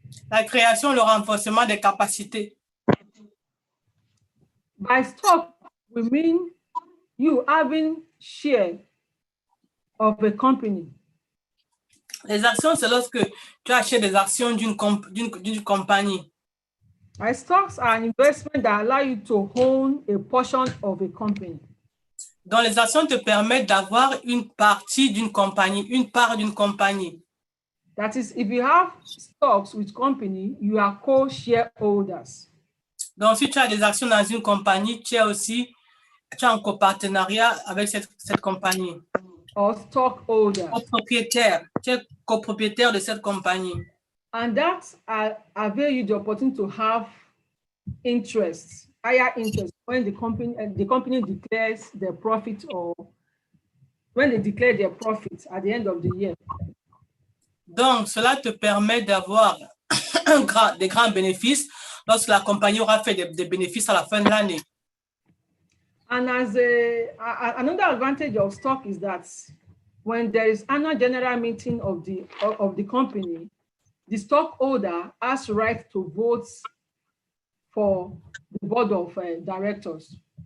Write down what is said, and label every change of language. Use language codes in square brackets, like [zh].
[fr] la création et le renforcement des capacités. [en] By stock, we mean you having share of a company. [fr] Les actions, c'est lorsque tu achètes des actions d'une compagnie. [en] Right? Stocks are an investment that allow you to own a portion of a company. [fr] Donc, les actions te permettent d'avoir une partie d'une compagnie, une part d'une compagnie. [en] That is, if you have stocks with company, you are co-shareholders. [fr] Donc, si tu as des actions dans une compagnie, tu es en copartenariat avec cette compagnie. [en] Or stockholders. [fr] Tu es copropriétaire de cette compagnie. [en] And that avail you the opportunity to have interest, higher interest when the company declares their profit or when they declare their profit at the end of the year. [fr] Donc, cela te permet d'avoir des grands bénéfices lorsque la compagnie aura fait des bénéfices à la fin de l'année. [en] And as another advantage of stock is that when there is annual general meeting of the company, the stockholder has right to vote for the board of directors.